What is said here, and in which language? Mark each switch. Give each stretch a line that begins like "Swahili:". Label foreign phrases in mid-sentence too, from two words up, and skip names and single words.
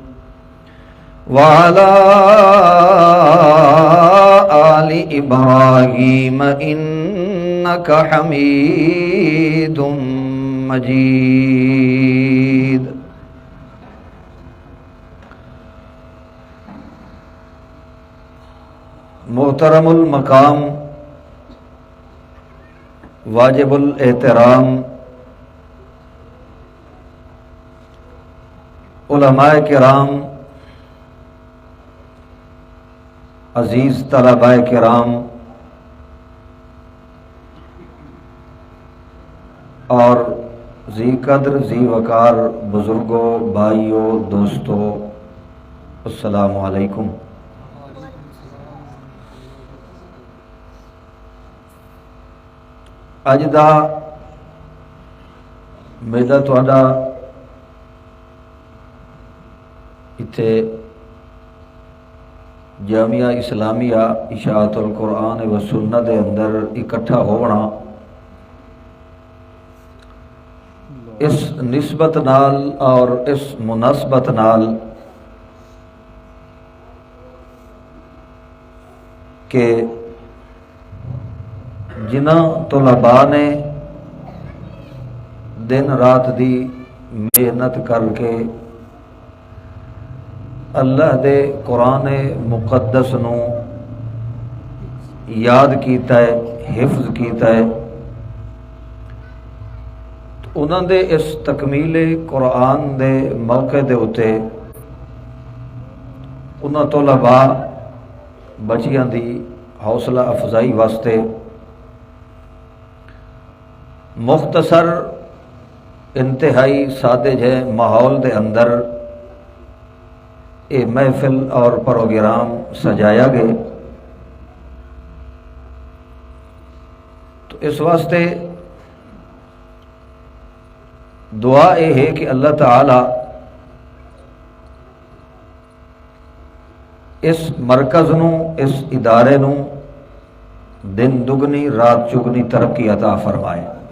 Arabic: وعلى آل إبراهيم إنك حميد مجيد.
Urdu: محترم المقام، واجب الاحترام علماء کرام، عزیز طلباء کرام اور ذی قدر ذی وقار بزرگوں، بھائیوں، دوستوں،
Arabic: السلام علیکم.
Punjabi: اج دا میلہ تہاڈا اتھے جامعہ اسلامیہ اشاعت القرآن و سنت دے اندر اکٹھا ہونا اس نسبت نال اور اس مناسبت نال کہ جنہاں طلباء نے دن رات دی محنت کر کے اللہ دے قرآن مقدس نو یاد کیتا ہے، حفظ کیتا ہے، انہاں دے اس تکمیل قرآن دے موقع دے اتے انہاں طلباء بچیاں دی حوصلہ افزائی واسطے مختصر انتہائی سادے جے ماحول دے اندر یہ محفل اور پروگرام سجایا گئے.
Urdu: تو اس واسطے دعا یہ ہے کہ اللہ تعالی اس مرکز نو، اس ادارے نو دن دگنی رات چگنی ترقی عطا فرمائے.